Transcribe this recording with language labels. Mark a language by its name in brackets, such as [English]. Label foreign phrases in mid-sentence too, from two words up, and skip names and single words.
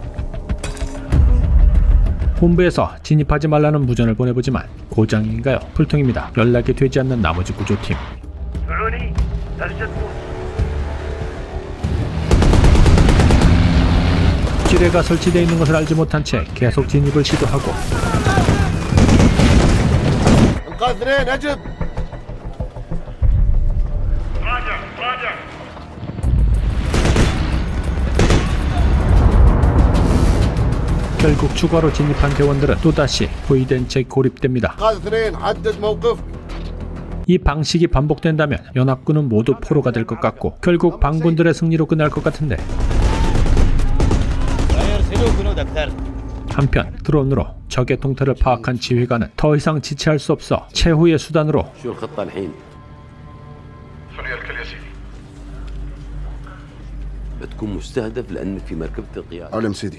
[Korean] 본부에서 진입하지 말라는 무전을 보내보지만 고장인가요? 불통입니다. 연락이 되지 않는 나머지 구조팀. 지뢰가 설치되어 있는 것을 알지 못한 채 계속 진입을 시도하고 [Arabic] انقاذ اثنين اجب. [Korean] 결국 추가로 진입한 대원들은 또다시 포위된 채 고립됩니다. [Arabic] انقاذ اثنين حدد موقف. [Korean] 이 방식이 반복된다면 연합군은 모두 포로가 될 것 같고 결국 반군들의 승리로 끝날 것 같은데 한편 드론으로 적의 동태를 파악한 지휘관은 더 이상 지체할 수 없어 최후의 수단으로 [Arabic] شو الخطة الحين؟ بتكون مستهدف لأنك في مركبة القيادة. علم سيدي.